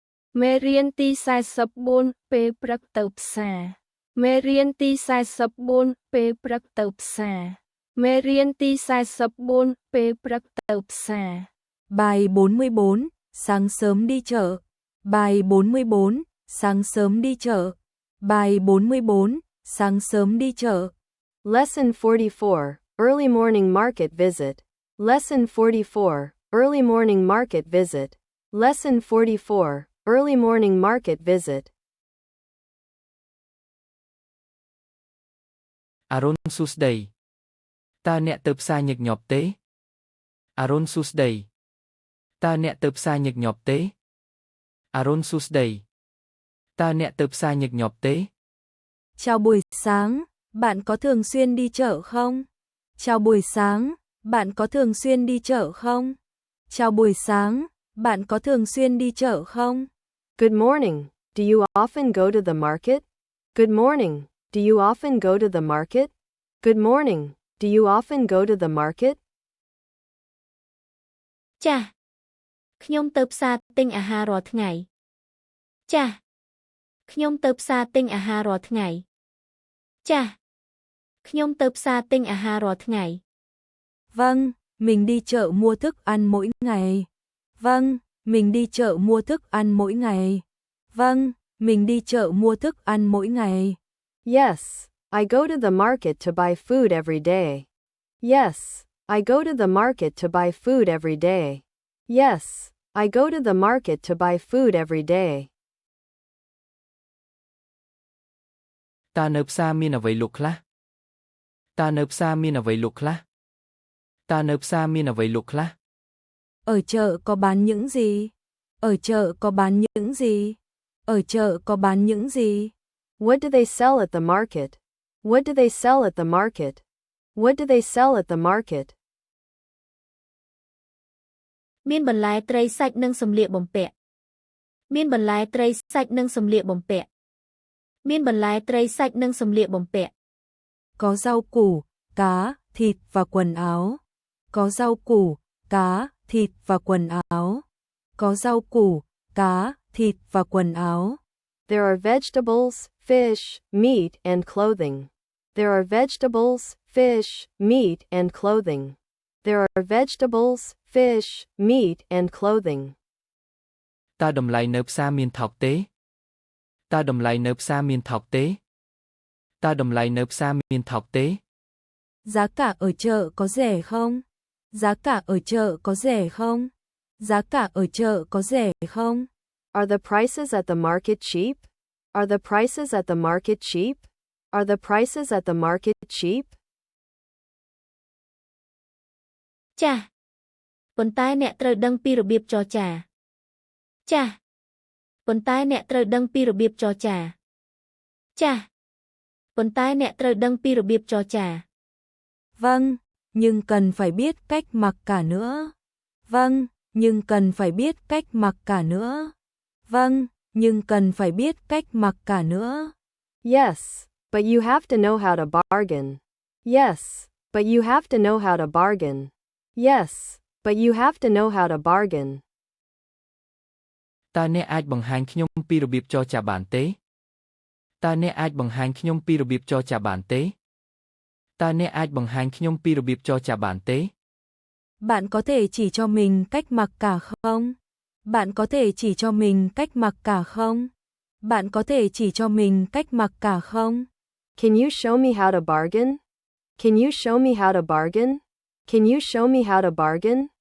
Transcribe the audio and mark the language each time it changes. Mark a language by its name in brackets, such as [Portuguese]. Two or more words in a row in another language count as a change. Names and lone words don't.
[Khmer] មេរៀនទី44ពេលព្រឹកទៅផ្សារមេរៀនទី44ពេលព្រឹកទៅផ្សារមេរៀនទី44ពេលព្រឹកទៅផ្សារ [Vietnamese] Bài 44, sáng sớm đi chợ. Bài 44, sáng sớm đi chợ. Bài 44, sáng sớm đi chợ. [English] Lesson 44, Early Morning Market Visit. Lesson 44, Early Morning Market Visit. Lesson 44, Early Morning Market Visit. [Khmer] អរុណសួស្ដី. Ta អ្នកទៅផ្សារញឹកញាប់ទេ? អរុណសួស្ដី. Taអ្នកទៅផ្សារញឹកញាប់ទេ? អរុណសួស្ដី. Taអ្នកទៅផ្សារញឹកញាប់ទេ? [Vietnamese] Chào buổi sáng, bạn có thường xuyên đi chợ không? Chào buổi sáng, bạn có thường xuyên đi chợ không? Chào buổi sáng, bạn có thường xuyên đi chợ không? [English] Good morning. Do you often go to the market? Good morning. Do you often go to the market? Good morning. Do you often go to the market? [Khmer] ចា៎ខ្ញុំទៅផ្សារទិញអាហាររាល់ថ្ងៃចា៎ខ្ញុំទៅផ្សារទិញអាហាររាល់ថ្ងៃចា៎ខ្ញុំទៅផ្សារទិញអាហាររាល់ថ្ងៃ [Vietnamese] Vâng, mình đi chợ mua thức ăn mỗi ngày. Vâng, mình đi chợ mua thức ăn mỗi ngày. Vâng, mình đi chợ mua thức ăn mỗi ngày. [English] Yes, I go to the market to buy food every day. Yes, I go to the market to buy food every day. Yes, I go to the market to buy food every day. [Khmer] Ta នៅផ្សារមានអ្វីលក់ខ្លះ? Taនៅផ្សារមានអ្វីលក់ខ្លះ? Taនៅផ្សារមានអ្វីលក់ខ្លះ? [Vietnamese] Ở chợ có bán những gì? Ở chợ có bán những gì? Ở chợ có bán những gì? [English] What do they sell at the market? What do they sell at the market? What do they sell at the market? [Khmer] មានបន្លែត្រីសាច់និងសម្លៀកបំពាក់មានបន្លែត្រីសាច់និងសម្លៀកបំពាក់មានបន្លែត្រីសាច់និងសម្លៀកបំពាក់ [Vietnamese] Có rau củ, cá, thịt và quần áo. Có rau củ, cá, thịt và quần áo. Có rau củ, cá, thịt và quần áo. [English] There are vegetables, fish, meat, and clothing. There are vegetables, fish, meat, and clothing. There are vegetables, fish, meat, and clothing. [Khmer] Ta តម្លៃនៅផ្សារមានថោកទេ? Taតម្លៃនៅផ្សារមានថោកទេ? Taតម្លៃនៅផ្សារមានថោកទេ? [Vietnamese] Giá cả ở chợ có rẻ không? Giá cả ở chợ có rẻ không? Giá cả ở chợ có rẻ không? [English] Are the prices at the market cheap? Are the prices at the market cheap? Are the prices at the market cheap? [Khmer] ចា៎ប៉ុន្តែអ្នកត្រូវដឹងពីរបៀបចរចាចា៎ប៉ុន្តែអ្នកត្រូវដឹងពីរបៀបចរចាចា៎ប៉ុន្តែអ្នកត្រូវដឹងពីរបៀបចរចា [Vietnamese] Vâng, nhưng cần phải biết cách mặc cả nữa. Vâng, nhưng cần phải biết cách mặc cả nữa. Vâng, nhưng cần phải biết cách mặc cả nữa. [English] Yes, but you have to know how to bargain. Yes, but you have to know how to bargain. Yes, but you have to know how to bargain. [Khmer] តើអ្នកអាចបង្ហាញខ្ញុំពីរបៀបចរចាបានទេ? តើអ្នកអាចបង្ហាញខ្ញុំពីរបៀបចរចាបានទេ? តើអ្នកអាចបង្ហាញខ្ញុំពីរបៀបចរចាបានទេ? [Vietnamese] Bạn có thể chỉ cho mình cách mặc cả không? Bạn có thể chỉ cho mình cách mặc cả không? Bạn có thể chỉ cho mình cách mặc cả không? [English] Can you show me how to bargain? Can you show me how to bargain? Can you show me how to bargain?